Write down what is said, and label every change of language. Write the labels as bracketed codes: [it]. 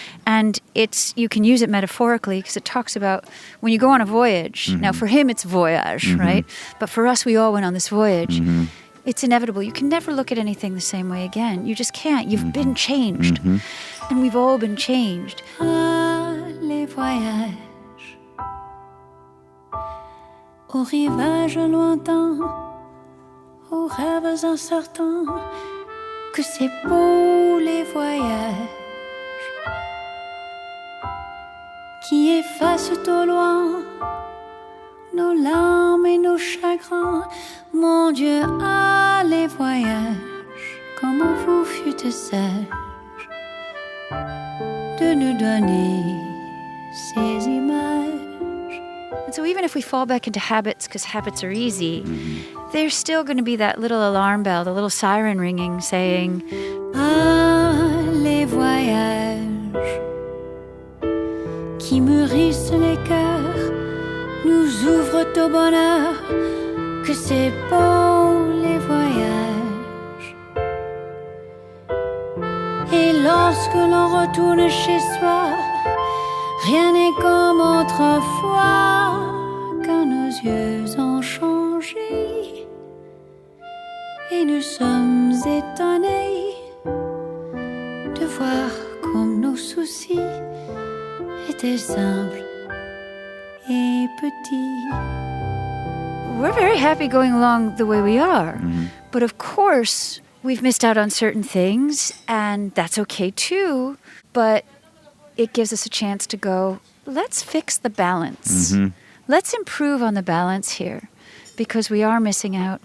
[en] And you can use it metaphorically because it talks about when you go on a voyage. Now, for him, it's voyage, right? But for us, we all went on this voyage. It's inevitable. You can never look at anything the same way again. You just can't. You've been changed. And we've all been changed. [fr] Ah, les voyages au rivage lointain, aux rêves incertains, que c'est beau les voyages qui effacent au loin nos larmes et nos chagrins. Mon Dieu, ah les voyages, comment vous fûtes sage de nous donner ces images. [en] And so even if we fall back into habits, because habits are easy, there's still going to be that little alarm bell, the little siren ringing saying, [fr] ah les voyages qui mûrissent les cœurs, nous ouvrent au bonheur, que c'est beau les voyages. Et lorsque l'on retourne chez soi, rien n'est comme autrefois, car nos yeux ont changé et nous sommes étonnés de voir comme nos soucis étaient simples et petits. [en] we're very happy going along the way we are. But of course, we've missed out on certain things, and that's okay too. But it gives us a chance to go, let's fix the balance. Let's improve on the balance here, because we are missing out.